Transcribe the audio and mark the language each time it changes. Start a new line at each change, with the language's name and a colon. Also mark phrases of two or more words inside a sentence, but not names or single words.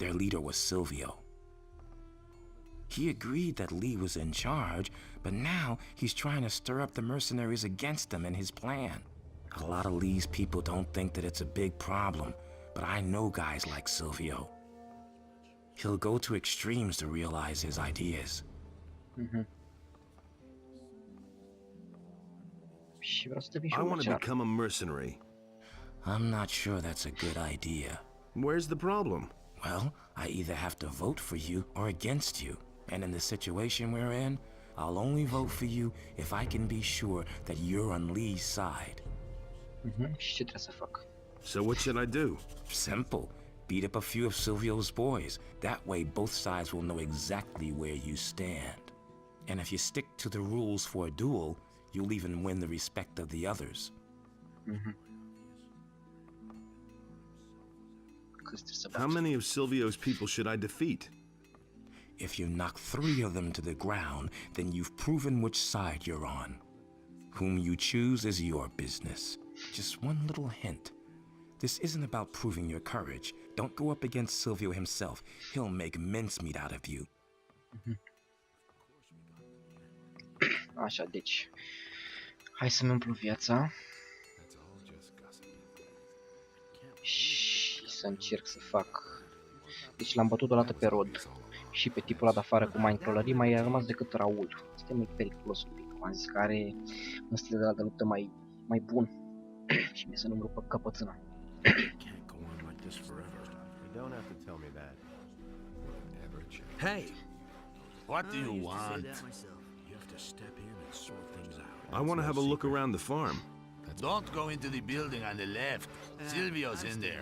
English: Their leader was Silvio. He agreed that Lee was in charge, but now he's trying to stir up the mercenaries against him and his plan. A lot of Lee's people don't think that it's a big problem, but I know guys like Silvio. He'll go to extremes to realize his ideas.
Romanian: Și vreau să devin și
English: I
Romanian: un
English: want to
Romanian: mercenar.
English: become a mercenary. I'm not sure that's a good idea. Where's the problem? Well, I either have to vote for you or against you. And in the situation we're in, I'll only vote for you if I can be sure that you're on Lee's side.
Romanian: Și ce trebuie să fac?
English: So what should I do? Simple. Beat up a few of Silvio's boys. That way both sides will know exactly where you stand. And if you stick to the rules for a duel, you'll even win the respect of the others.
Romanian: Câți trebuie să
English: How
Romanian: bat?
English: many of Silvio's people should I defeat? If you knock 3 of them to the ground, then you've proven which side you're on. Whom you choose is your business. Just one little hint. This isn't about proving your courage. Don't go up against Silvio himself. He'll make mincemeat out of you.
Romanian: Așa, deci... Hai să-mi umplu viața. Și să încerc să fac... Deci l-am bătut odată pe Rod. Și pe tipul ăla de afară cu mindcrawlerii mai a rămas decât Raul. Este mai periculos un pic. Am zis că are un stil de luptă mai bun. Și mie să nu-mi rupă căpățâna.
English: Can't go on like this forever. You don't have to tell me that. Hey, what do you want? You have to step in and sort things out. I want to have a look around the farm. Don't go into the building on the left. Silvio's in there.